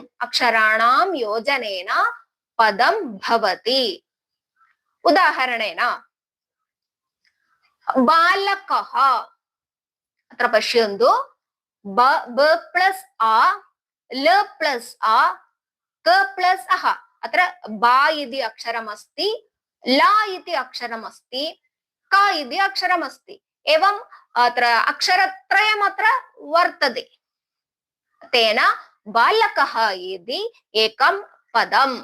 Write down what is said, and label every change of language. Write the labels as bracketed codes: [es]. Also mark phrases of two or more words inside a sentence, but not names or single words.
[sa] അക്ഷരാണാം യോജനേന പദം ഭവതി. ഉദാഹരണേന ബാലകഃ അത്ര പശ്യन्तु. ബ പ്ലസ് ആ, ല പ്ലസ് ആ, ക പ്ലസ് അഹ. അത്ര ബ इति अक्षरमस्ति, ല इति अक्षरमस्ति, ക इति अक्षरमस्ति. एवं अत्र अक्षरत्रयमत्र वर्तते. तेन बालकः इति एकं पदम्